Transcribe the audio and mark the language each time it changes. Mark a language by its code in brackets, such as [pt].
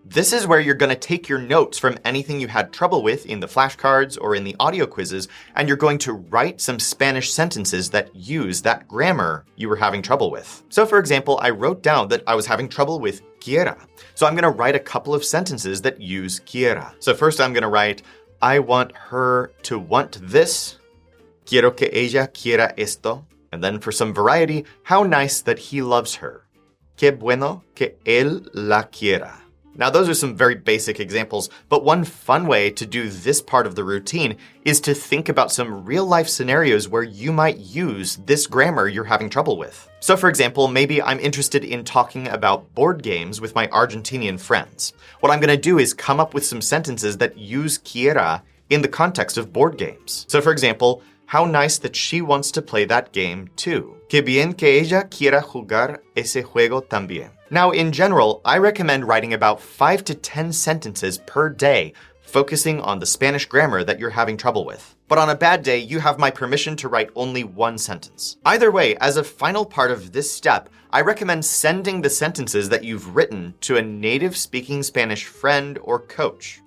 [en] This is where you're going to take your notes from anything you had trouble with in the flashcards or in the audio quizzes, and you're going to write some Spanish sentences that use that grammar you were having trouble with. So for example, I wrote down that I was having trouble with quiera. So I'm going to write a couple of sentences that use quiera. So first I'm going to write, I want her to want this. [es] Quiero que ella quiera esto. [en] And then for some variety, how nice that he loves her. [es] Qué bueno que él la quiera. [en] Now those are some very basic examples, but one fun way to do this part of the routine is to think about some real-life scenarios where you might use this grammar you're having trouble with. So for example, maybe I'm interested in talking about board games with my Argentinian friends. What I'm going to do is come up with some sentences that use quiera in the context of board games. So for example, how nice that she wants to play that game too. [es] Qué bien que ella quiera jugar ese juego también. [en] Now, in general, I recommend writing about 5 to 10 sentences per day, focusing on the Spanish grammar that you're having trouble with. But on a bad day, you have my permission to write only 1 sentence. Either way, as a final part of this step, I recommend sending the sentences that you've written to a native-speaking Spanish friend or coach.